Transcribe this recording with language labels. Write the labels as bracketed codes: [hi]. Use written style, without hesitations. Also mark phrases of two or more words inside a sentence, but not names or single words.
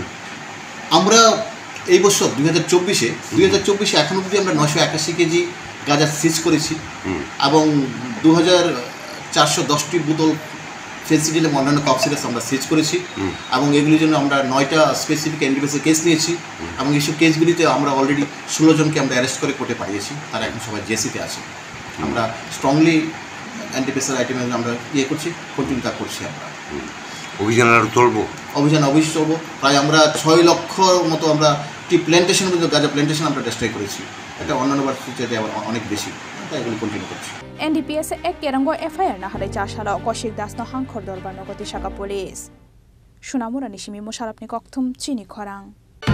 [bn] আমরা এই বছর 2024 এখন অবধি আমরা 981 কেজি গাঁজা সিজ করেছি এবং 2410টি বোতল ফেন্সিডিল এবং অন্যান্য কফ সিরাপ আমরা সিজ করেছি এবং এগুলির জন্য আমরা 9টা [en] specific NDPS case [bn] নিয়েছি এবং এইসব কেসগুলিতে আমরা অলরেডি 16 জনকে আমরা অ্যারেস্ট করে কোর্টে পাঠিয়েছি তারা এখন সবাই জেসিতে আছে আমরা [en] strongly NDPS item [bn] আমরা করছি কন্টিনিউ তা করছি আমরা অভিযান আরও চলবো অভিযান অবশ্যই চলবো প্রায় আমরা 6 লক্ষর মতো আমরা [en] tea plantation [bn] মধ্যে গাঁজা প্ল্যান্টেশন আমরা ডিস্ট্রয় করেছি এটা অন্যান্য বার্ষিকতে আবার অনেক বেশি এগুলো কন্টিনিউ করছি [trk] NDPS ek kerango FIR na hare chashalo Koshik Das no hangkhor dorbar nogoti shaka police Sunamura nishimi musharapni kokthum chini khorang